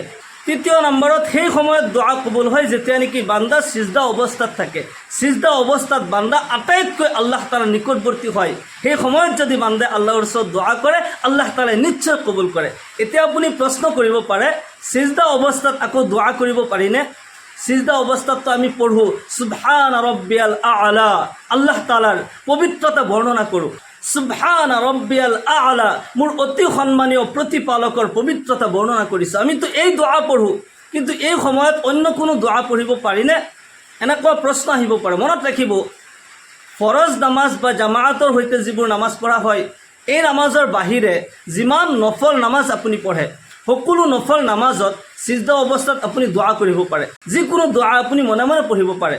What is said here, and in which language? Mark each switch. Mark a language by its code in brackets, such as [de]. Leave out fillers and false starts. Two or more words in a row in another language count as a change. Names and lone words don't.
[as] 3 নম্বৰত সেই সময়ত দোৱা কবুল হয় যেতিয়া নেকি বান্দা সিজদা অৱস্থাত থাকে। সিজদা অৱস্থাত বান্দা আটাইতকৈ আল্লাহ তাআলাৰ নিকটৱৰ্তী হয়। সেই সময়ত যদি বান্দাই আল্লাহৰ ওচৰত দোৱা কৰে আল্লাহ তাআলাই নিশ্চয় কবুল কৰে। এতিয়া আপুনি প্ৰশ্ন কৰিব পাৰে, সিজদা অৱস্থাত আকৌ দোৱা কৰিব পাৰিনে? সিজদা অৱস্থাততো আমি পঢ়ো [ar] سبحان ربي الأعلى, [as] আল্লাহ তাআলাৰ পবিত্ৰতা বৰ্ণনা কৰোঁ। [ar] سبحان ربي الأعلى, [as] মোৰ অতি সন্মানীয় প্ৰতিপালকৰ পবিত্ৰতা বৰ্ণনা কৰিছে। আমিতো এই দোৱা পঢ়োঁ, কিন্তু এই সময়ত অন্য কোনো দোৱা পঢ়িব পাৰিনে? এনেকুৱা প্ৰশ্ন আহিব পাৰে। মনত ৰাখিব, ফৰজ নামাজ বা জামাআতৰ সৈতে যিবোৰ নামাজ পঢ়া হয়, এই নামাজৰ বাহিৰে যিমান নফল নামাজ আপুনি পঢ়ে, সকলো নফল নামাজত সিজদা অৱস্থাত আপুনি দোৱা কৰিব পাৰে, যিকোনো দোৱা আপুনি মনে মনে পঢ়িব পাৰে।